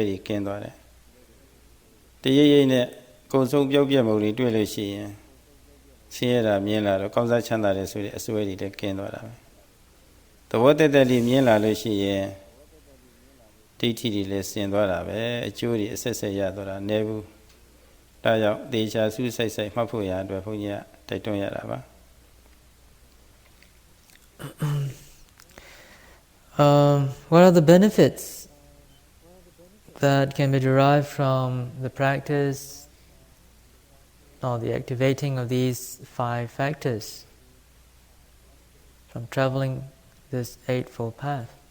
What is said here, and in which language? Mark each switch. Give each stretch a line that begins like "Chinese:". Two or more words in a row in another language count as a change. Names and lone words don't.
Burmese: တွေကင်းသွားတယ်တရိပ်ရိပ်နဲ့ကုံဆုံးပြောက်ပြက်ပုံတွေတွေ့လို့ရှိရင်ဆင်းရဲတာမြင်လာတော့ကောင်းစားချမ်းသာတယ်ဆိုတဲ့အစွဲတွေလည်းကင်းသွားတာပဲသဘောတသက်လေးမြင်လာလို့ရှိရင်ဒိဋ္ဌိတွေလည်းဆင်သွားတာပဲအကျိုးတွေအဆက်ဆက်ရသွားတာနည်းဘူးဒါကြောင့်သေချာစူးစိုက်စိုက်မှတ်ဖို့ရအတွက်ဘုန်းကြီးကတိုက်တွန်းရတာပါ
English: What are the benefits that can be derived from the practice or the activating of these 5 factors from traveling this Eightfold Path?